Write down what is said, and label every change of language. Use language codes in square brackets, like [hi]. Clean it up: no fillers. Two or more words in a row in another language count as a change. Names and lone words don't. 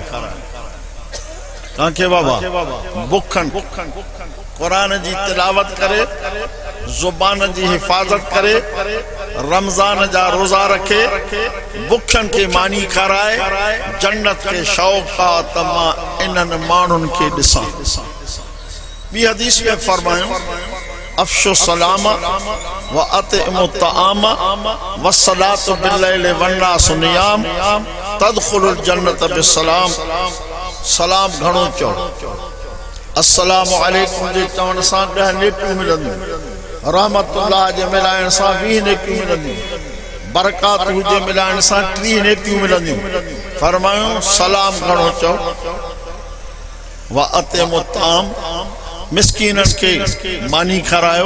[sd] तव्हांखे बाबा बुखनि क़ुरान जी तिलावत करे, ज़ुबान जी हिफ़ाज़त करे, रमज़ान जा रोज़ा रखे, बुखनि खे मानी खाराए, जन्नत के शौक़ात मां इन्हनि माण्हुनि खे ॾिसां। ॿी हदीस में फरमायूं [ar] أفشوا السلام و أطعموا الطعام و صلوا بالليل والناس نيام تدخلوا الجنة بسلام. [sd] सलाम घणो चओ। [ar] السلام عليكم [sd] जे चवण सां 10 नेकियूं मिलंदियूं, रहमतुल्लाह जे मिलाइण सां 20 नेकियूं मिलंदियूं, बरकात जे मिलाइण सां 30 नेकियूं मिलंदियूं। फरमायूं सलाम घणो चओ। [ar] و أطعموا الطعام, [sd] मिस्कीननि खे मानी खारायो।